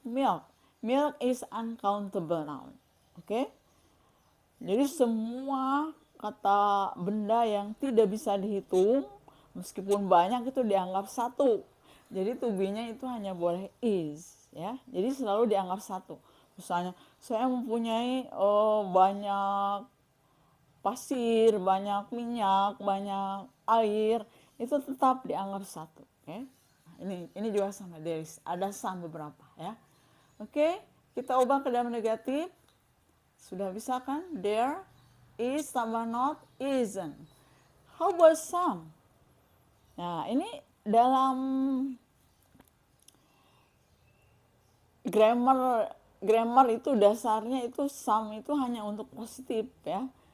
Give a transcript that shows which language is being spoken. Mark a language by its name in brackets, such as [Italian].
[English] Milk is uncountable noun. Oke. [Indonesian] Jadi semua kata benda yang tidak bisa dihitung meskipun banyak itu dianggap satu. Jadi to be-nya itu hanya boleh is ya. Jadi selalu dianggap satu. Misalnya saya mempunyai banyak pasir, banyak minyak, banyak air, itu tetap dianggap satu. Oke. Ini juga sama, there is, ada some beberapa ya. Oke, kita ubah ke dalam negatif. Sudah bisa kan? There is tambah not isn't. [English] How about some? [Indonesian] Nah, ini dalam grammar itu dasarnya itu some itu hanya untuk positif ya.